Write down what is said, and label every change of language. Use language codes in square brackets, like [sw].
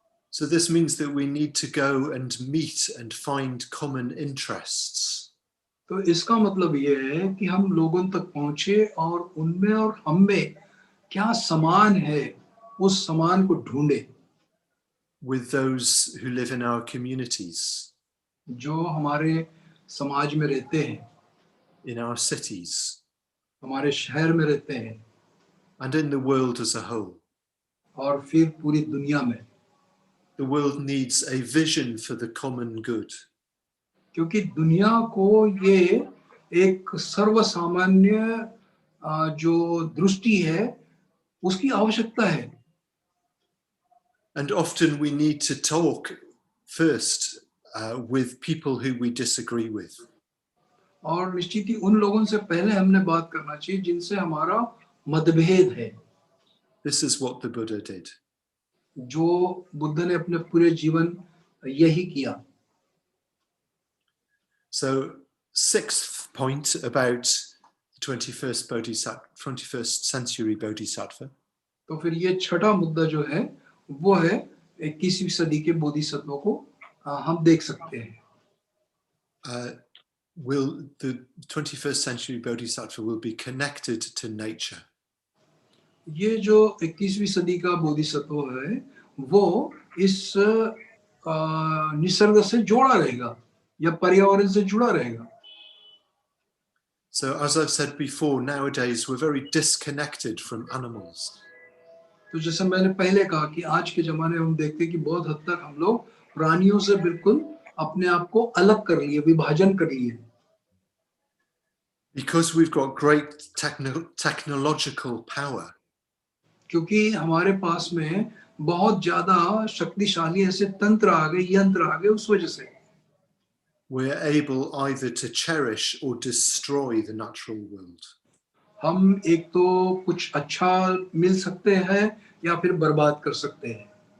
[en] So this means that we need to go and meet and find common interests. [hi] तो इसका मतलब ये है कि हम लोगों तक पहुंचे और उनमें और हम में क्या समान है उस समान को ढूंढे. [en] With those who live in our communities. [hi] जो हमारे समाज में रहते हैं. [en] In our cities. [hi] हमारे शहर में रहते हैं. [en] And in the world as a whole. [hi] और फिर पूरी दुनिया में. [en] the world needs a vision for the common good. [hi] क्योंकि दुनिया को ये एक सर्वसामान्य जो दृष्टि है उसकी आवश्यकता है. [en] And often we need to talk first with people who we disagree with. [hi] और निश्चित ही उन लोगों से पहले हमने बात करना चाहिए जिनसे हमारा मतभेद है. [en] This is what the Buddha did. [hi] जो बुद्ध ने अपने पूरे जीवन यही किया. [en] So, sixth point about the 21st century Bodhisattva. [hi] तो फिर ये छठा मुद्दा जो है वो है 21वीं सदी के बोधिसत्वों को हम देख सकते हैं. [en] Will the 21st century Bodhisattva will be connected to nature. [hi] ये जो 21वीं सदी का बोधिसत्व है वो इस निसर्ग से जोड़ा रहेगा या पर्यावरण से जुड़ा रहेगा. [en] So, as I've said before, nowadays we're very disconnected from animals. [hi] तो जैसे मैंने पहले कहा कि आज के जमाने में हम देखते हैं कि बहुत हद तक हम लोग प्राणियों से बिल्कुल अपने आप को अलग कर लिए, विभाजन कर लिए. [en] Because we've got great technological power. [hi] क्योंकि हमारे पास में बहुत ज्यादा शक्तिशाली ऐसे तंत्र आ गए, यंत्र आ गए, उस वजह से [en] we're able either to cherish or destroy the natural world. [hi] हम एक तो कुछ अच्छा मिल सकते हैं या फिर बर्बाद कर सकते हैं.